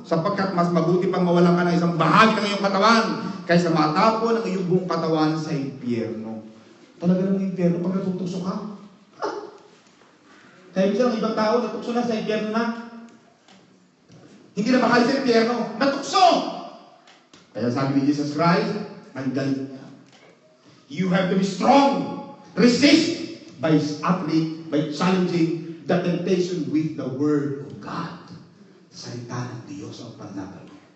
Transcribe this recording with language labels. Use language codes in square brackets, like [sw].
[tl] Sapagkat mas mabuti pang mawalan ka ng isang bahagi ng iyong katawan kaysa matapon ang iyong buong katawan sa impyerno. Talaga namang impyerno pag natutukso ka? Kaya minsan ang ibang tao natukso na sa impyerno na. Hindi na makalis sa impyerno. Natukso! Kaya sabi ni Jesus Christ, ang galing niya. [en] You have to be strong. Resist by challenging the temptation with the Word of God. [tl] Salita ng Diyos ang panlaban.